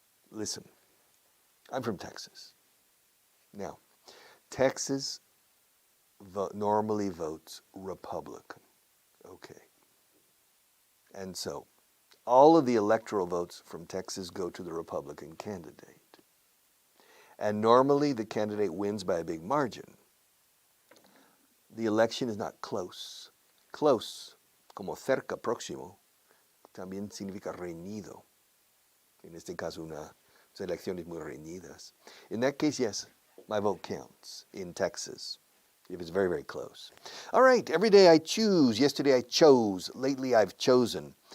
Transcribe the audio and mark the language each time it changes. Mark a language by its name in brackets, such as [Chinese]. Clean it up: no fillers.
[English] Listen, I'm from Texas. Now, Texas normally votes Republican. Okay. And so, all of the electoral votes from Texas go to the Republican candidate. And normally the candidate wins by a big margin. The election is not close. [Spanish] Close, como cerca, próximo, también significa reñido. En este caso, unas elecciones muy reñidas. [English] In that case, yes, my vote counts in Texas, if it's very, very close. All right, every day I choose. Yesterday I chose. Lately I've chosen.